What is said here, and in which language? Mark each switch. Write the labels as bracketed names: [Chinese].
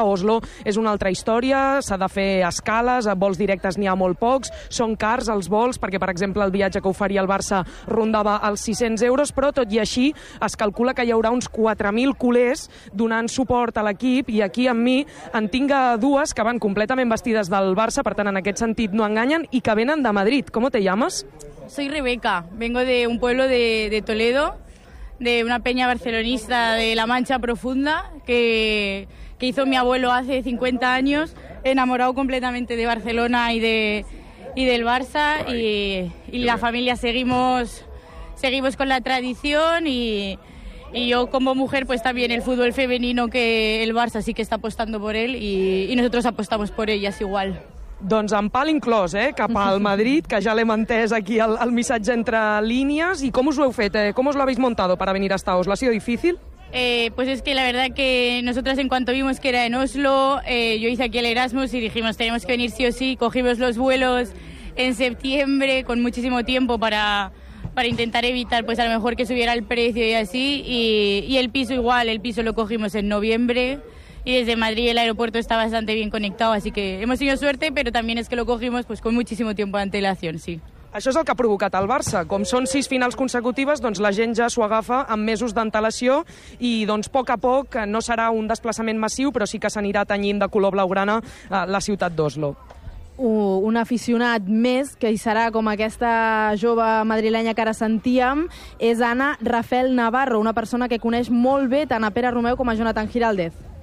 [Catalan] Oslo és una altra història, s'ha de fer escales, a vols directes n'hi ha molt pocs, són cars els vols, perquè per exemple el viatge que oferia el Barça rondava els 600 euros, però tot i així es calcula que hi haurà uns 4.000 culers donant suport a l'equip, i aquí amb mi en tinc dues que van completament vestides del Barça, per tant en aquest sentit no enganyen, i que venen de Madrid. [Spanish] ¿Cómo te llamas? Soy Rebeca, vengo de un pueblo de Toledo, de una peña barcelonista de La Mancha Profunda, que hizo mi abuelo hace 50 años, enamorado completamente de Barcelona y del Barça, y la familia seguimos con la tradición, y yo como mujer pues también el fútbol femenino, que el Barça sí que está apostando por él, y nosotros apostamos por ellas igual. [Catalan] Doncs en pal inclòs, cap al Madrid, que ja l'hem entès aquí el missatge entre línies. I com us ho heu fet? [Spanish] ¿Cómo os lo habéis montado para venir hasta Oslo? ¿Ha sido difícil? Pues es que la verdad que nosotras, en cuanto vimos que era en Oslo, yo hice aquí el Erasmus y dijimos, tenemos que venir sí o sí. Cogimos los vuelos en septiembre con muchísimo tiempo para intentar evitar, pues a lo mejor, que subiera el precio y así. Y el piso igual, el piso lo cogimos en noviembre. y desde Madrid el aeropuerto está bastante bien conectado, así que hemos tenido suerte, pero también es que lo cogimos pues con muchísimo tiempo de antelación, sí. [Catalan] Això és el que ha provocat el Barça. Com són 6 finals consecutives, doncs la gent ja s'ho agafa amb mesos d'antelació i doncs poc a poc no serà un desplaçament massiu, però sí que s'anirà tenyint de color blaugrana la ciutat d'Oslo. Un aficionat més que hi serà com aquesta jove madrilenya que ara sentíem és Anna Rafael Navarro, una persona que coneix molt bé tant a Pere Romeu com a Jonathan Giraldez.